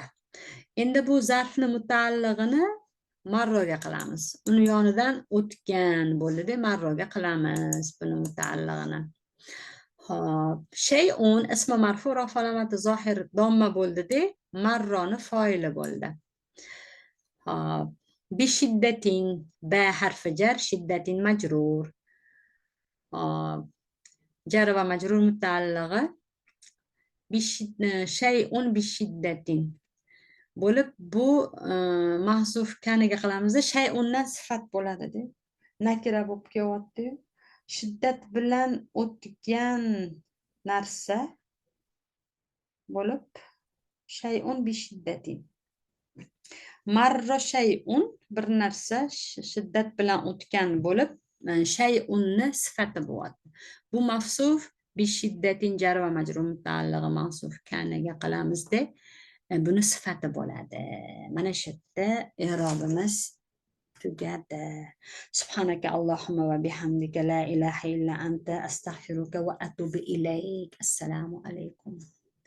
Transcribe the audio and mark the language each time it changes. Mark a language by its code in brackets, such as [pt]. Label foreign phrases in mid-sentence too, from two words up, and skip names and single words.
[uz] Endi bu zarfni mutaallig'ini marroga qilamiz. Uni yonidan o'tgan bo'ldi, marroga qilamiz buni mutaallig'ini. Hop, shay'un ismi marfu rafa alomati zohir domma bo'ldi-da, marroni foili bo'ldi. Hop, [ar] بشدة [uz] ba harfi jar, shiddatin majrur. Hop, jar va majrur mutaallig'i [ar] شيء بشدة [uz] bo'lib, bu mahzuf kaniga qilamiz. Shay'undan sifat bo'ladi-da. Nakira bo'lib kelyapti. Shiddat bilan o'tgan narsa bo'lib [ar] شيء بشدة. [uz] Marra shay'un bir narsa shiddat bilan o'tgan bo'lib shay'unni sifati bo'ladi. Bu mafsuf [ar] بشدة [uz] jar va majrur mutaallig'i mafsuf kaniga qilamiz-da. Buni sifati bo'ladi. Mana shu yerda i'robimiz tugadi. [ar] سبحانك اللهم وبحمدك لا إله إلا أنت أستغفرك وأتوب إليك. [uz] Assalomu alaykum.